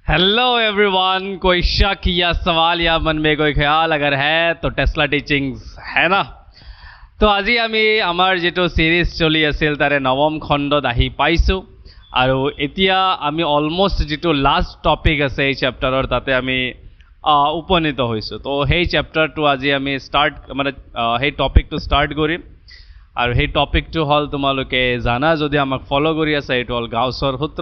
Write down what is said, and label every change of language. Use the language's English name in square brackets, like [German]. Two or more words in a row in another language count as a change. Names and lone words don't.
[English] hello everyone, [Hindi] कोई शक या सवाल या मन में कोई ख्याल अगर है तो टेस्ला टीचिंग्स है ना। [Assamese] तो আজি আমি আমাৰ যেটো সিরিজ চলি আছিল তাৰে নৱম খণ্ডত আহি পাইছো আৰু এতিয়া আমি অলমোস্ট যেটো লাষ্ট টপিক আছে এই চেপ্টাৰৰ তাতে আমি উপনীত হৈছো। তো সেই চেপ্টাৰটো আজি আমি স্টাৰ্ট মানে সেই টপিকটো স্টাৰ্ট কৰিম আৰু সেই টপিকটো হ'ল তোমালোকে জানা যদি আমাক ফলো কৰি আছে এইটো হ'ল গাউছৰ সূত্ৰ।